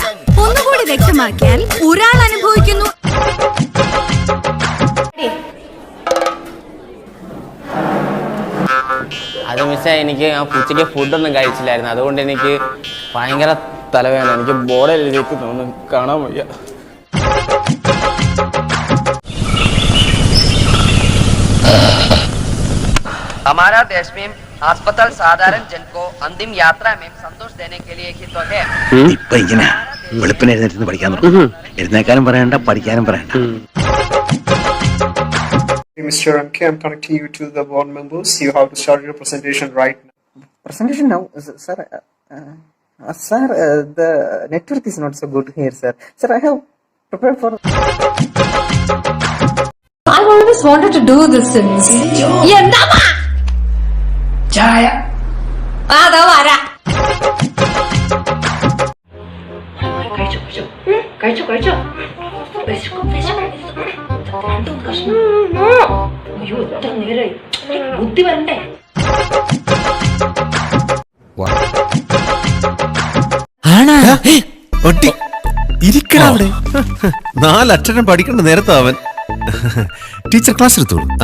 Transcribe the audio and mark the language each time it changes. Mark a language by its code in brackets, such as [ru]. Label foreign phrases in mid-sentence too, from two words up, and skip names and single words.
[ml] ഒന്നുകൂടി വ്യക്തമാക്കിയാൽ ഒരാൾ അനുഭവിക്കുന്നു. അത് മിസ്സേ, എനിക്ക് ഉച്ചയ്ക്ക് ഫുഡൊന്നും കഴിച്ചില്ലായിരുന്നു. അതുകൊണ്ട് എനിക്ക് ഭയങ്കര തലവേദന. എനിക്ക് ബോർഡിലേക്ക് ഒന്നും കാണാൻ വയ്യ. [hi] हमारा देश में अस्पताल साधारण जन को अंतिम यात्रा में संतोष देने के लिए ही तो है. [ml] ഇപ്പൊ ഇങ്ങനെ വെളുപ്പിന് എഴുന്നേറ്റ് പഠിക്കാൻ തുടങ്ങും. എഴുന്നേക്കാനും പറയണ്ട, പഠിക്കാനും പറയണ്ട. [en] Mr. MK, I'm connecting you to the board members. You have to start your presentation right now. Presentation now, sir. Sir, the network is not so good here, sir. Sir, I have prepared for. I always wanted to do this since. [ml] എന്താമ്മ? ചായ. എടാ വരാ. കഴിച്ചോ. അയ്യോ, എത്ര നേരായി. ബുദ്ധി വരണ്ടേ? ഇരിക്കണവിടെ 4 അക്ഷരം പഠിക്കേണ്ട നേരത്തെ അവൻ ടീച്ചർ ക്ലാസ് എടുത്തോളൂ.